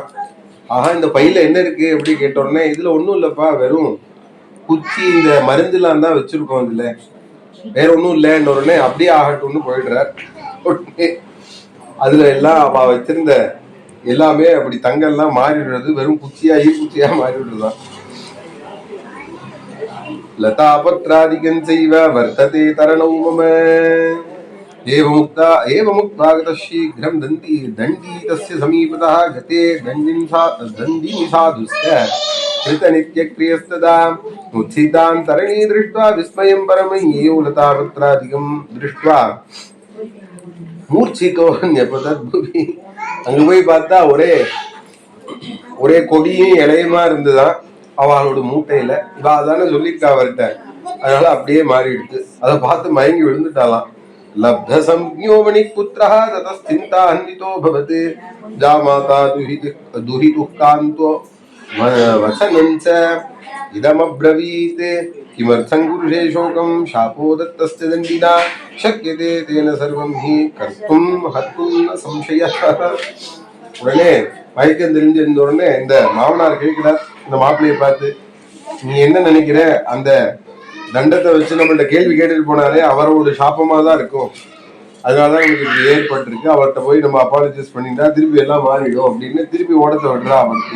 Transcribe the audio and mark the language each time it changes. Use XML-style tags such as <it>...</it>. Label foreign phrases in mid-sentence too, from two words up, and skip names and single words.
<ta>ஆஹா, இந்த பையில என்ன இருக்கு எப்படி கேட்டோடனே, இதுல ஒண்ணும் இல்லப்பா, வெறும் குச்சி இந்த மருந்துலாம் தான் வச்சிருக்கோம், இதுல வேற ஒண்ணும் இல்லைன்னு உடனே அப்படியே ஆகட்டும்னு போயிடுறார். அதுல எல்லாம் அவ வச்சிருந்த எல்லாமே அப்படி தங்கெல்லாம் மாறிடுறது, வெறும் குச்சியா ஈக்குச்சியா மாறிவிடுறதுதான்.</ta> <sa>लतापत्रादिकं चैव वर्तते तरणौ मम. एवमुक्त्वा शीघ्रं दण्डी तस्य समीपतः गते दण्डिनी साधुस्य कृतनित्यक्रियस्तदा उत्थितान् तरणीं दृष्ट्वा विस्मयं परमय्यो लतापत्रादिकं दृष्ट्वा मूर्च्छितो न्यपतद्भुवि.</sa> <ta>அங்க போய் பார்த்தா ஒரே கொடியும் இலையுமா இருந்துதான் அவளோட மூட்டையில. இவ அதானே சொல்லியிருக்கா அவர்கிட்ட, அதனால அப்படியே மாறிடுச்சு. அதை பார்த்து மயங்கி விழுந்துட்டாலாம்.</ta> <sa>लब्ध संज्ञो मणिपुत्रः ततस्चिन्तान्वितो भवति जामाता दुहितुः कान्तो वचनं च इदमब्रवीत् किमर्थं कुरुषे शोकं शापो दत्तस्य दण्डिना शक्यते तेन सर्वं हि कर्तुं हर्तुं न संशयः.</sa> <ta>உடனே மயக்கம் தெரிஞ்சிருந்த உடனே இந்த மாமனார் கேட்கிறார் இந்த மாப்பிள்ளையை பார்த்து, நீ என்ன நினைக்கிற, அந்த தண்டத்தை வச்சு நம்மள்ட்ட கேள்வி கேட்டுட்டு போனாலே அவரோட சாபமா தான் இருக்கும், அதனாலதான் எனக்கு இப்படி ஏற்பட்டிருக்கு, அவர்கிட்ட போய் நம்ம அப்பாலஜைஸ் பண்ணிட்டா திருப்பி எல்லாம் மாறிடும் அப்படின்னு திருப்பி ஓடத்தை விடுறா அவருக்கு.</ta>